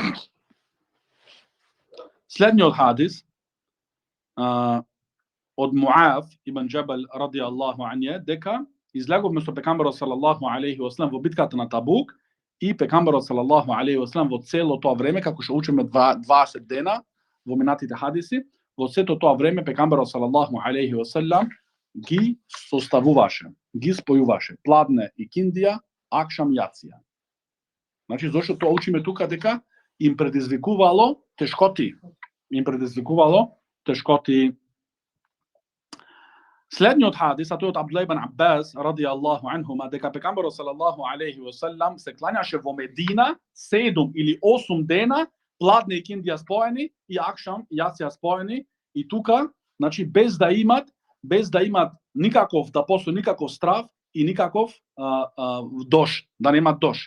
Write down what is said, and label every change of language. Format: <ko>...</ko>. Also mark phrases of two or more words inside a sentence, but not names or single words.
<mk>Следниот хадис од Муав ибн Джабал</mk> <ar>رضي الله عنه</ar> <mk>дека излеговме со пегамберот</mk> <ar>صلى الله عليه وسلم</ar> <mk>во битката на Табук и пегамберот</mk> <ar>صلى الله عليه وسلم</ar> <mk>во цело тоа време, како што учиме 20 дена во минатите хадиси, во сето тоа време пегамберот</mk> <ar>صلى الله عليه وسلم</ar> <mk>ги составуваше, ги спојуваше пладне и киндија, акшам јација. Значи зошто тоа учиме тука дека им предизвикувало тешкоти. Следниот хадис, а тој од Абдулла ибн Аббас</mk> <ar>رضي الله عنهما,</ar> <mk>дека пегамберот</mk> <ar>صلى الله عليه وسلم</ar> <mk>се клањаше во Медина 7 или 8 дена, пладне и киндија споени и акшам јација споени, и тука, значи без да имат никаков, да постои никаков страв и никаков дош, да немат дош.</mk>